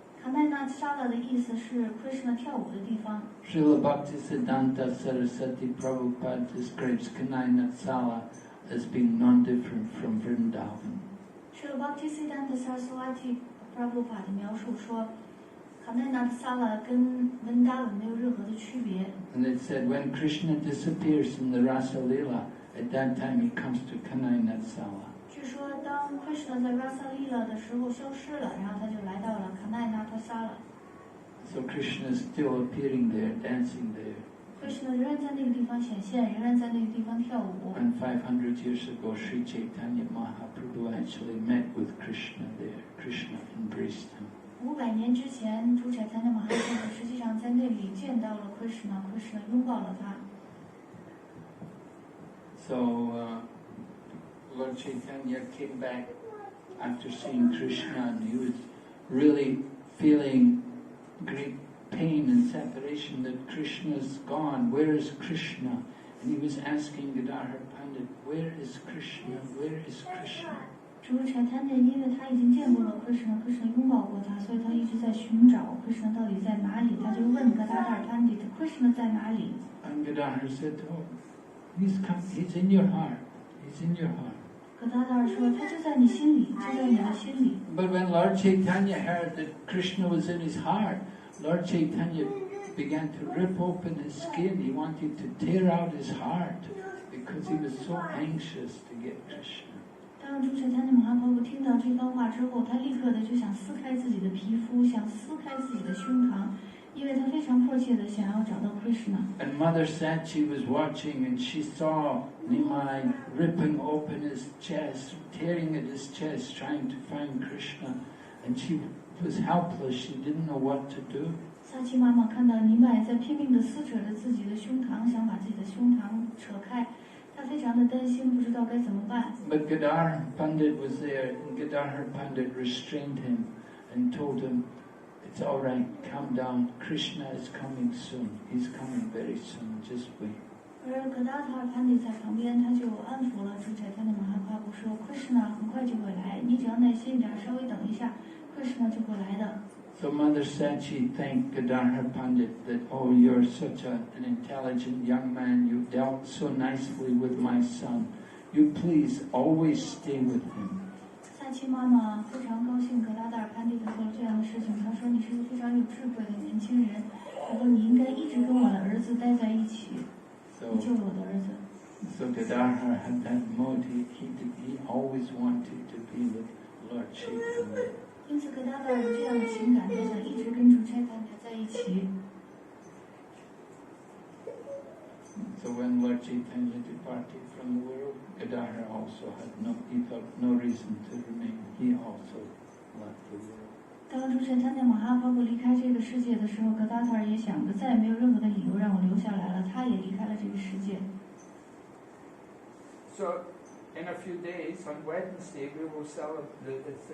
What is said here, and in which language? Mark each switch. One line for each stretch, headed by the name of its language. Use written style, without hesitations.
Chinese: Kanai Sala 的意思是 Krishna 跳舞的地方。
English: Srila Bhaktisiddhanta Saraswati Prabhupada describes Kanai Sala as being non-different from Vrindavan.
Chinese: Srila Bhaktisiddhanta Saraswati Prabhupada 的描述说。 Kanai Sala 跟 Vrindavan 没有任何的区别。
English: And it said when Krishna disappears in the Rasa Lila, at that time he comes to Kanai Sala.
Chinese: 据说当 Krishna 在 Rasa Lila 的时候消失了，然后他就来到了 Kanai Sala.
English: So Krishna is still appearing there, dancing there.
Chinese: Krishna 仍然在那个地方显现，仍然在那个地方跳舞。
English: And 500 years ago, Sri Chaitanya Mahaprabhu actually met with Krishna there. Krishna embraced him.
Chinese: 500年之前，主宰坛的马哈普实际上在那里见到了 Krishna 拥抱了他。
English: So Lord Chaitanya came back after seeing Krishna, and he was really feeling great pain and separation that Krishna is gone. Where is Krishna? And he was asking Gadadhar Pandit, where is Krishna? Where is Krishna?
Chinese: 主宰坛的，因为他已经见过了 Krishna 拥抱过他，所以他一直在寻找 Krishna 到底在哪里。他就问 Gadadhar Pandit Krishna 在哪里？
English: And Gadadhar said, oh, he's in your heart. He's in your heart.
Chinese: Gadadhar 说他就在你心里，就在你的心里。
English: But when Lord Chaitanya heard that Krishna was in his heart, Lord Chaitanya began to rip open his skin. He wanted to tear out his heart because he was so anxious to get Krishna.
Chinese: 当主宰坛的马哈普听到这番话之后，他立刻的就想撕开自己的皮肤，想撕开自己的胸膛，因为他非常迫切的想要找到 Krishna。
English: And Mother Sachi was watching, and she saw Nimai ripping open his chest, tearing at his chest, trying to find Krishna. And she was helpless. She didn't know what to do.
Chinese: 萨琪妈妈看到尼麦在拼命地撕扯着自己的胸膛，想把自己的胸膛扯开，她非常的担心，不知道该怎么办。
English: But Gadadhar Pandit was there, and Gadadhar Pandit restrained him and told him, "It's all right, calm down. Krishna is coming soon. He's coming very soon. Just wait."
Chinese: 而格达塔尔潘迪在旁边，他就安抚了主宰他的马哈帕布说 ：“Krishna 很快就会来，你只要耐心一点，稍微等一下 ，Krishna 就会来的。”
English: So Mother Sachi thanked Gadadhar Pandit that, "Oh, you're such an intelligent young man. You dealt so nicely with my son. You please always stay with him."
Chinese: 萨琪妈妈非常高兴格达达尔潘迪做了这样的事情，她说：“你是个非常有智慧的年轻人，然后你应该一直跟我的儿子待在一起。”
English: So Gadadhar had that mode. He always wanted to be with Lord Chaitanya.
Chinese: 因此，格达达尔有这样的情感，他想一直跟主Chaitanya在一起。
English: So when Lord Chaitanya departed from the world, Gadadhar also had he thought no reason to remain. He also left the world.
Chinese: 当主Chaitanya马哈帕布离开这个世界的时候，格达塔尔也想着再也没有任何的理由让我留下来了，他也离开了这个世界。
English: So, in a few days, on Wednesday, we will celebrate.